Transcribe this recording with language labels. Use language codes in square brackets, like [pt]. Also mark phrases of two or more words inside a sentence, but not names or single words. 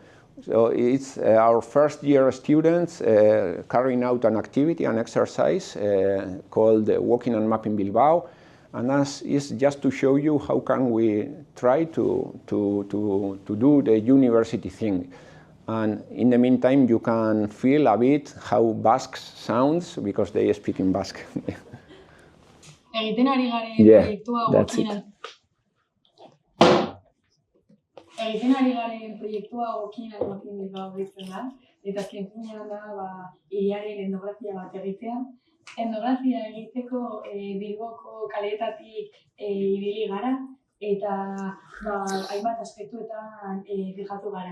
[en] So it's our first year students carrying out an activity, an exercise called Walking and Mapping Bilbao. And that is just to show you how can we try to do the university thing. And in the meantime, you can feel a bit how Basque sounds because they speak in Basque. [eu] Egiten ari garen proiektua Walking and Mapping Bilbao deitzen da, eta azken finean da hiriaren etnografia bat egitea. Etnografia egiteko Bilboko kaleetatik ibili gara eta hainbat aspektuetan fijatu gara.